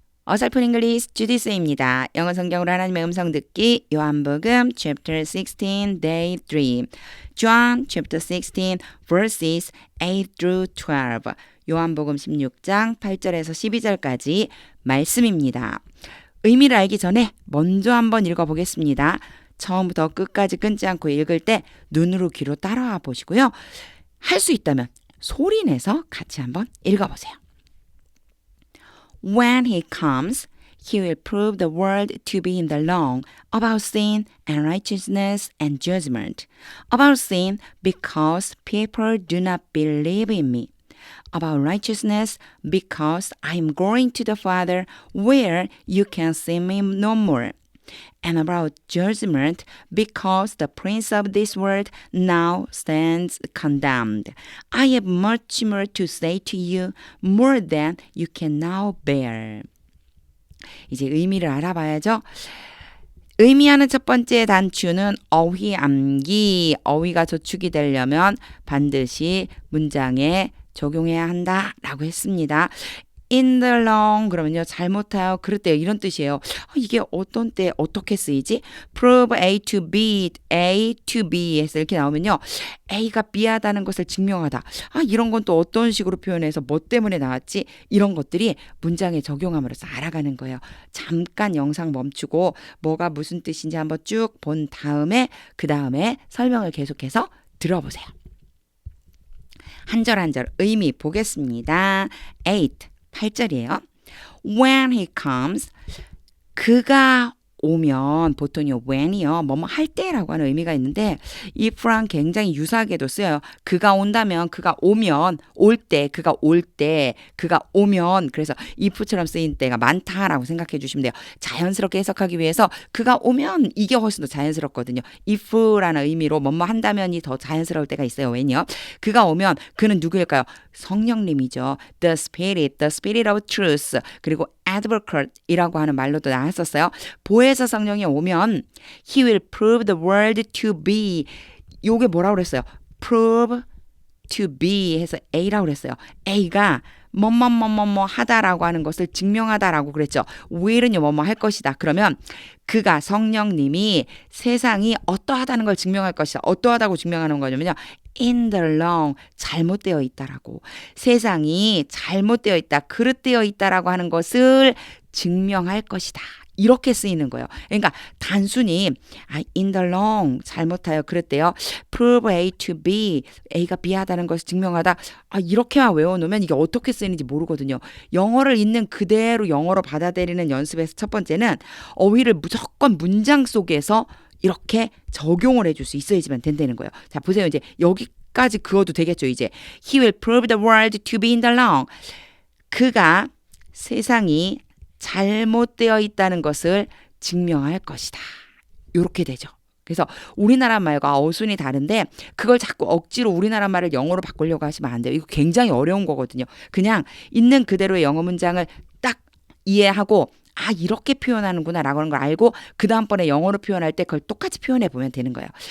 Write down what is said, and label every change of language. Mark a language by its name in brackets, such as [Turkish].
[Korean] 어설픈 잉글리시 주디스입니다. 영어 성경으로 하나님의 음성 듣기 요한복음 [English] chapter 16 day 3 John chapter 16 verses 8 through 12 [Korean] 요한복음 16장 8절에서 12절까지 말씀입니다. 의미를 알기 전에 먼저 한번 읽어보겠습니다. 처음부터 끝까지 끊지 않고 읽을 때 눈으로 귀로 따라와 보시고요. 할 수 있다면 소리 내서 같이 한번 읽어보세요. [English] When he comes, he will prove the world to be in the wrong about sin and righteousness and judgment. About sin, because people do not believe in me. About righteousness, because I am going to the Father, where you can see me no more. And about judgment, because the prince of this world now stands condemned. I have much more to say to you, more than you can now bear. [Korean] 이제 의미를 알아봐야죠. 의미하는 첫 번째 단추는 어휘 암기. 어휘가 저축이 되려면 반드시 문장에 적용해야 한다라고 했습니다. [English] In the long [Korean] 그러면요 잘못하여 그릇되어 이런 뜻이에요. 이게 어떤 때 어떻게 쓰이지? [English] Prove A to B, A to B 해서 이렇게 나오면요. [Korean] A가 B하다는 것을 증명하다. 이런 건 또 어떤 식으로 표현해서 뭐 때문에 나왔지? 이런 것들이 문장에 적용함으로써 알아가는 거예요. 잠깐 영상 멈추고 뭐가 무슨 뜻인지 한번 쭉 본 다음에 그 다음에 설명을 계속해서 들어보세요. 한 절 한 절 의미 보겠습니다. 8절이에요. [English] When he comes, [Korean] 그가 오면 보통요 when이요 뭐뭐 할 때라고 하는 의미가 있는데 if랑 굉장히 유사하게도 쓰여요. 그가 온다면 그가 오면 올 때 그가 올 때 그가 오면 그래서 if처럼 쓰인 때가 많다라고 생각해 주시면 돼요. 자연스럽게 해석하기 위해서 그가 오면 이게 훨씬 더 자연스럽거든요. if라는 의미로 뭐뭐 한다면이 더 자연스러울 때가 있어요. 왜냐? 그가 오면 그는 누구일까요? 성령님이죠. [English] The Spirit of Truth [Korean] 그리고 advocate이라고 하는 말로도 나왔었어요. [English] 보혜사 성령이 오면 he will prove the world to be 요게 뭐라고 그랬어요? prove to be [Korean] 해서 A라고 그랬어요. A가 뭐뭐뭐뭐뭐 하다라고 하는 것을 증명하다라고 그랬죠. will은요 뭐뭐 할 것이다. 그러면 그가 성령님이 세상이 어떠하다는 걸 증명할 것이다. 어떠하다고 증명하는 거냐면요. [English] in the wrong [Korean] 잘못되어 있다라고 세상이 잘못되어 있다 그릇되어 있다라고 하는 것을 증명할 것이다 이렇게 쓰이는 거예요. 그러니까 단순히 [English] in the wrong [Korean] 잘못하여 그릇되어 [English] prove A to B [Korean] A가 B하다는 것을 증명하다 이렇게만 외워놓으면 이게 어떻게 쓰이는지 모르거든요. 영어를 있는 그대로 영어로 받아들이는 연습에서 첫 번째는 어휘를 무조건 문장 속에서 이렇게 적용을 해줄 수 있어야지만 된다는 거예요. 자 보세요. 이제 여기까지 그어도 되겠죠. [English] 이제 He will prove the world to be in the wrong. [Korean] 그가 세상이 잘못되어 있다는 것을 증명할 것이다. 이렇게 되죠. 그래서 우리나라 말과 어순이 다른데 그걸 자꾸 억지로 우리나라 말을 영어로 바꾸려고 하시면 안 돼요. 이거 굉장히 어려운 거거든요. 그냥 있는 그대로의 영어 문장을 딱 이해하고 이렇게 표현하는구나 라고 하는 걸 알고 그 다음번에 영어로 표현할 때 그걸 똑같이 표현해 보면 되는 거예요.